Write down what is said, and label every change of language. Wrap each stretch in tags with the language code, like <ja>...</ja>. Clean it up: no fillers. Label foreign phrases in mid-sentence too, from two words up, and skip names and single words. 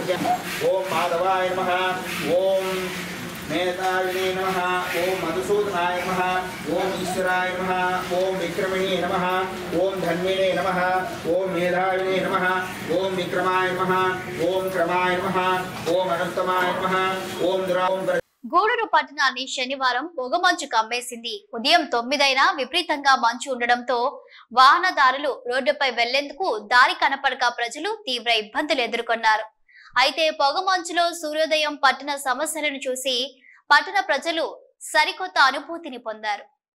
<sa>ओम माधवाय नमः ओम मेधाविने नमः ओम मधुसूदनाय नमः ओम ईश्वराय नमः ओम विक्रमिणे नमः ओम धन्विने नमः ओम मेधाविने नमः ओम विक्रमाय नमः ओम क्रमाय नमः ओम अनुत्तमाय नमः ओम दुराओम</sa> <te>గూడూరు పట్టణాన్ని శనివారం పొగమంచు కమ్మేసింది. ఉదయం 9 అయినా విపరీతంగా మంచు ఉండడంతో వాహనదారులు రోడ్డుపై వెళ్లేందుకు దారి కనపడక ప్రజలు తీవ్ర ఇబ్బందులు ఎదుర్కొన్నారు. అయితే పొగమంచులో సూర్యోదయం పట్టణ సమస్యలను చూసి పట్టణ ప్రజలు సరికొత్త అనుభూతిని పొందారు.</te>